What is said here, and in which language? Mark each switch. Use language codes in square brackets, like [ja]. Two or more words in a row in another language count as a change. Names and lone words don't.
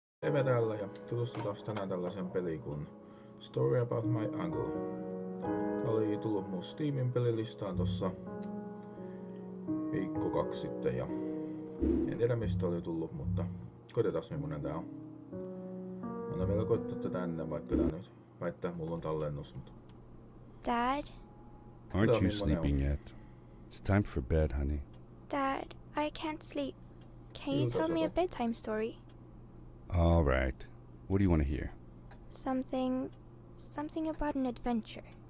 [fi] Eve täällä ja tutustutaan tänään tällaisen peliin kuin Story About My Uncle. Tämä oli tullut mun Steamin pelilistaan tossa viikko 2 sitten ja en tiedä mistä oli tullut, mutta koitetaan millainen tää on. Mä oon vielä koittanut tätä ennen, vaikka tää nyt väittää mulla on tallennus, mutta... [en] Dad? Aren't you sleeping yet? It's time for bed, honey. Dad, I can't sleep. Can you tell me a bedtime story? All right. What do you want to hear? Something about an adventure.